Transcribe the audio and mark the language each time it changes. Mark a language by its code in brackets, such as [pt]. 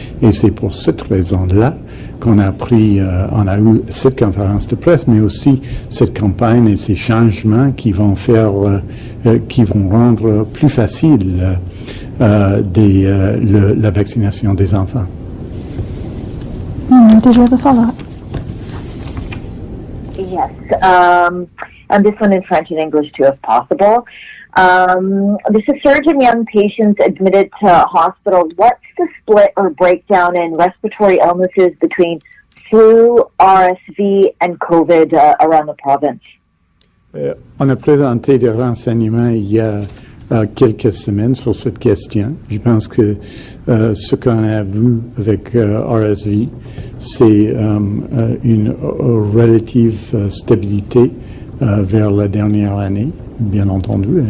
[fr] Et c'est pour cette raison-là qu'on a on a eu cette conférence de presse, mais aussi cette campagne et ces changements qui vont qui vont rendre plus facile la vaccination des enfants. [en] Did you have a follow-up? Yes, and this one in French and English too, if possible. There's a surge in young patients admitted to hospitals. What's the split or breakdown in respiratory illnesses between flu, RSV, and COVID around the province? [fr] On a présenté des renseignements il y a quelques semaines sur cette question. Je pense que ce qu'on a vu avec RSV, c'est une relative stabilité vers la dernière année, bien entendu.